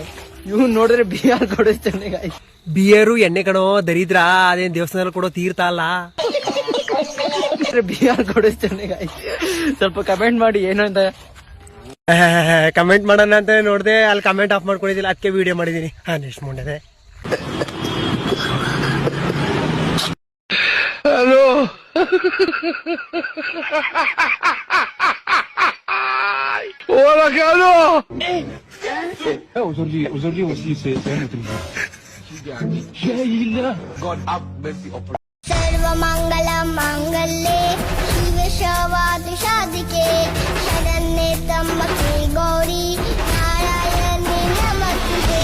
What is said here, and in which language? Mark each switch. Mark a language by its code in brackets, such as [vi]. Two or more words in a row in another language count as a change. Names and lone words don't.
[kn] ಇವ್ನು ನೋಡಿದ್ರೆ ಬಿಯರ್ ಕೊಡಿಸ್ತಾನೆ. ಬಿಯರು ಎಣ್ಣೆ ಕಣೋ ದರಿದ್ರ, ಅದೇನ್ ದೇವಸ್ಥಾನದಲ್ಲಿ ಕೊಡೋ ತೀರ್ಥ ಅಲ್ಲ. ಬಿಯರ್ ಕೊಡಿಸ್ತಾನೆ. ಸ್ವಲ್ಪ ಕಮೆಂಟ್ ಮಾಡಿ ಏನು ಅಂತ. ಕಮೆಂಟ್ ಮಾಡೋಣ ಅಂತ ನೋಡ್ದೆ, ಅಲ್ಲಿ [en] comment off [kn] ಮಾಡ್ಕೊಂಡಿದ್ದಿಲ್ಲ, ಅದಕ್ಕೆ ವಿಡಿಯೋ ಮಾಡಿದೀನಿ. ನೆಕ್ಸ್ಟ್ ಮುಂಡೆ ಹಲೋ. [sa] ಸರ್ವ ಮಂಗಲ ಮಂಗಲ್ಯೆ ಶಿವ ಶವಾದಿ ಶಾದಿಕೆ ಶರಣ್ಯೆ ತ್ರ್ಯಂಬಕೆ ಗೌರಿ ನಾರಾಯಣಿ ನಮಸ್ತುತೆ.